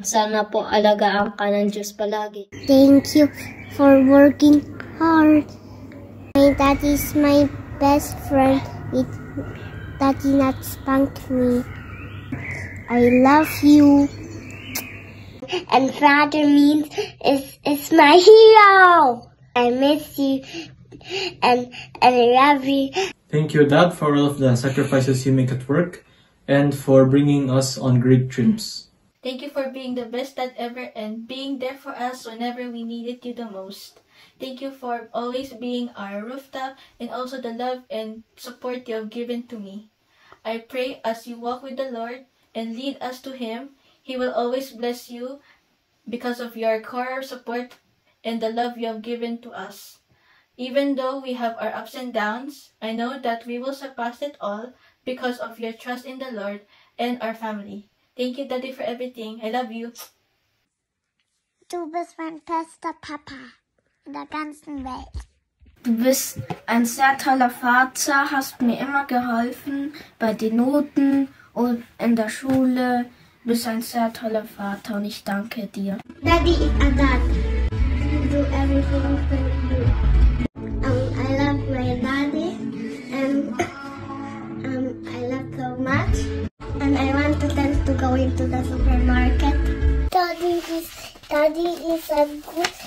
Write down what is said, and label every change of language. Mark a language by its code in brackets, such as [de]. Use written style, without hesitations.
[tl] Sana po alagaan ka ng Diyos palagi. [en] Thank you for working hard. My dad is my best friend. Daddy not spank me. I love you. And Father means is my hero. I miss you and I love you. Thank you, Dad, for all of the sacrifices you make at work and for bringing us on great trips. Thank you for being the best dad ever and being there for us whenever we needed you the most. Thank you for always being our rooftop and also the love and support you have given to me. I pray as you walk with the Lord and lead us to Him, He will always bless you because of your core support and the love you have given to us. Even though we have our ups and downs, I know that we will surpass it all because of your trust in the Lord and our family. Thank you, Daddy, for everything. I love you. [de] Du bist mein bester Papa in der ganzen Welt. Du bist ein sehr toller Vater, hast mir immer geholfen bei den Noten und in der Schule. Du bist ein sehr toller Vater und ich danke dir. [en] Daddy is a dad. You do everything for you. I love my daddy, and I love so much. And I want to tell to go into the supermarket. Daddy is a good.